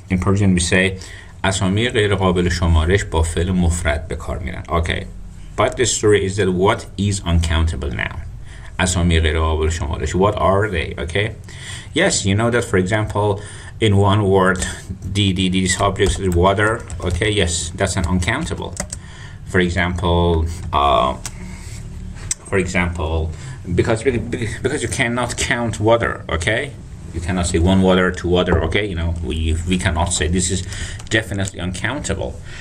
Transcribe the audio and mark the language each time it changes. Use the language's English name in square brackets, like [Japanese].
[English] In Persian we say [Persian] اسامی غیر قابل شمارش با فعل مفرد به کار میرن. [English] Okay, but the story is that what is uncountable noun? [Persian] اسامی غیر قابل شمارش, [English] what are they? Okay, yes, you know that for example in one word the subject is water, okay, yes, that's an uncountable. For example, because you cannot count water, okay, you cannot say one water, two water, okay, we cannot say, this is definitely uncountable.